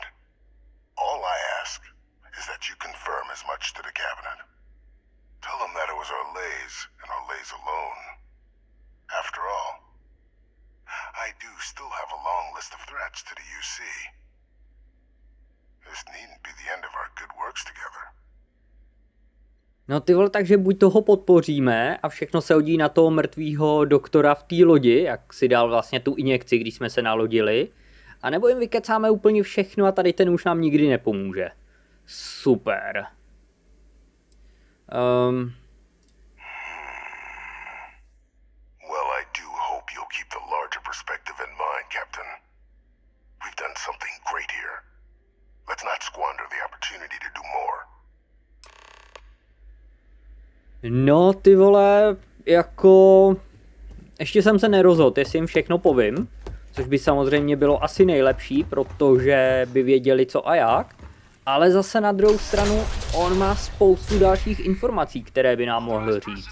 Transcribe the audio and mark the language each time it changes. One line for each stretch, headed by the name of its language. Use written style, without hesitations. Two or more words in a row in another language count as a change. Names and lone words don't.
English: All I ask is that you confirm as much to the Cabinet. Tell them that it was Orlays and Orlays alone. After all, I do still have a long list of threats to the UC. This needn't be the end of our good works together.
Czech: No ty vole, takže buď toho podpoříme a všechno se hodí na toho mrtvýho doktora v té lodi, jak si dal vlastně tu injekci, když jsme se nalodili, a nebo jim vykecáme úplně všechno a tady ten už nám nikdy nepomůže. Super.
English: Well, I do hope you'll keep the larger perspective in mind, Captain. We've done something great here. Let's not squander the opportunity to do more.
Czech: No ty vole, jako... Ještě jsem se nerozhodl, jestli jim všechno povím. Což by samozřejmě bylo asi nejlepší, protože by věděli co a jak. Ale zase na druhou stranu, on má spoustu dalších informací, které by nám mohl říct.